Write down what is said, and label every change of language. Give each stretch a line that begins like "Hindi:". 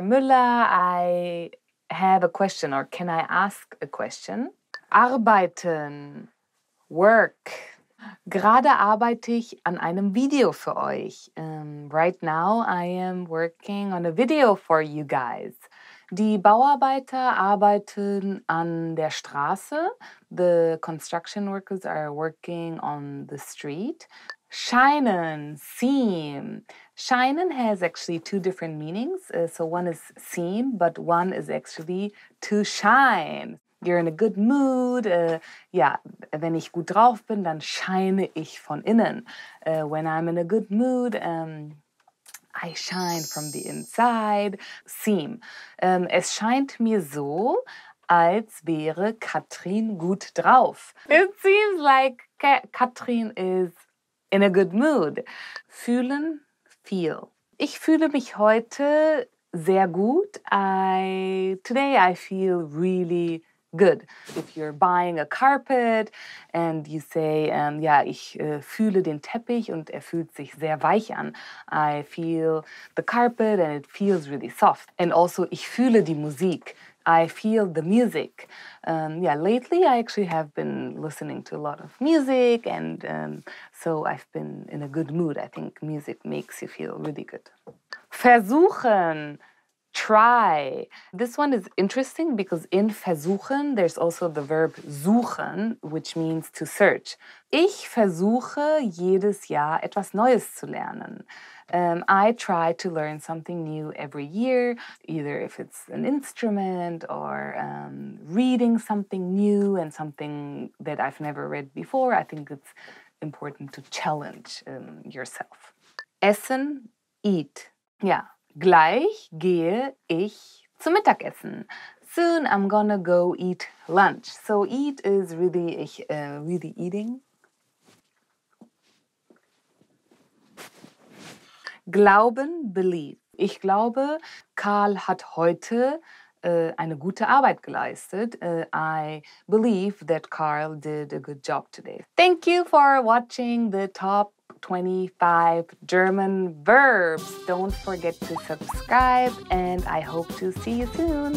English: Müller, I have a question, or can I ask a question?
German: Arbeiten, work. Gerade arbeite ich an einem Video für euch.
English: Right now I am working on a video for you guys.
German: Die Bauarbeiter arbeiten an der Straße.
English: The construction workers are working on the street. Scheinen, seem. Scheinen has actually two different meanings. So one is seem, but one is actually to shine. You're in a good mood.
German: Ja, wenn ich gut drauf bin, dann scheine ich von innen.
English: When I'm in a good mood, I shine from the inside. Seem.
German: Es scheint mir so, als wäre Katrin gut drauf.
English: It seems like Katrin is in a good mood.
German: Fühlen, feel. Ich fühle mich heute sehr gut.
English: Today I feel really good. If you're buying a carpet and you say,
German: ja, ich fühle den Teppich und er fühlt sich sehr weich an.
English: I feel the carpet and it feels really soft. And also,
German: ich fühle die Musik.
English: I feel the music. Yeah, lately I actually have been listening to a lot of music, and so I've been in a good mood. I think music makes you feel really good. Versuchen. Try. This one is interesting because in versuchen, there's also the verb suchen, which means to search.
German: Ich versuche jedes Jahr etwas Neues zu lernen.
English: I try to learn something new every year, either if it's an instrument or reading something new and something that I've never read before. I think it's important to challenge yourself.
German: Essen, eat. Ja. Gleich gehe ich zum Mittagessen.
English: Soon I'm gonna go eat lunch. So eat is really eating.
German: Glauben, believe. Ich glaube, Karl hat heute eine gute Arbeit geleistet.
English: I believe that Carl did a good job today. Thank you for watching the top 25 German verbs. Don't forget to subscribe and I hope to see you soon.